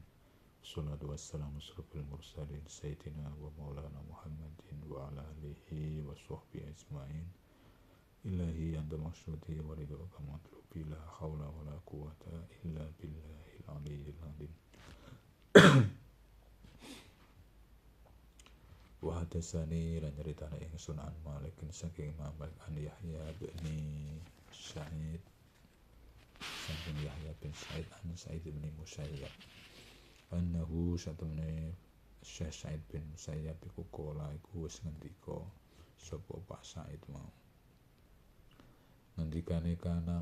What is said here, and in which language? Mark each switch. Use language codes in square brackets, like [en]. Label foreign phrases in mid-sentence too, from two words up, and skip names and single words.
[ar] والصلاة والسلام على أشرف المرسلين سيدنا ومولانا محمد وعلى آله وصحبه أجمعين. إلهي أنت مقصودي ورضاك مطلوبي لا حول ولا قوة إلا بالله العلي العظيم. وحدثني [jv] lan nyeritane ingsun an Malik saking Imam Malik an Yahya bin Sa'id saking Yahya bin Sa'id an Sa'id bin Musayyab annahu satamne Syekh Sa'id bin Musayyab iku kala iku wis ngendika sapa Pak Sa'id mau ngendikane kana